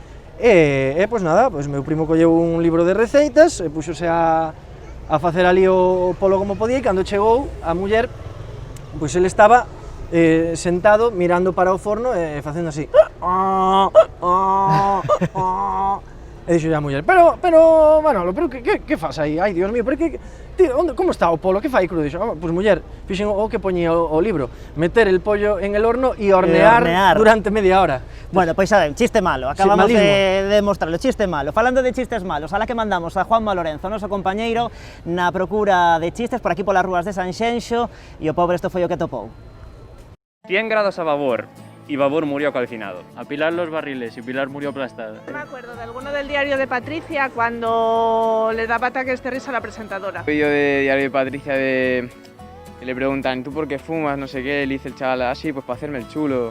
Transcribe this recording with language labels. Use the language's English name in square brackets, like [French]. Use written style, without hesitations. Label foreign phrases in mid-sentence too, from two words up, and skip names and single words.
[Galician] E pois nada, pois meu primo colleu un libro de receitas e puxose a facer ali o polo como podía e cando chegou a muller, pois ele estaba sentado mirando para o forno e facendo así. E dixo a muller, pero, Manolo, pero que faz aí? Ai, [Spanish] Dios mío, [Galician] pero como está o polo? Que fai cru? Dixo, pois muller, fixen o que poñía o libro, [Spanish] meter el pollo en el horno e hornear durante media hora. [Galician] Bueno, pois saben, chiste malo, acabamos de demostrarlo, chiste malo. Falando de chistes malos, [Spanish] a la [Galician] que mandamos a Juanma Lorenzo, noso compañeiro, na procura de chistes por aquí polas rúas de Sanxenxo, e o pobre isto foi o que topou. [Spanish] 100 grados a babor, y Babor murió calcinado. A Pilar los barriles y Pilar murió aplastada. Me acuerdo de alguno del diario de Patricia cuando le daba ataques de risa a la presentadora. Yo de diario de Patricia que le preguntan, ¿tú por qué fumas? No sé qué, le dice el chaval, así, pues para hacerme el chulo.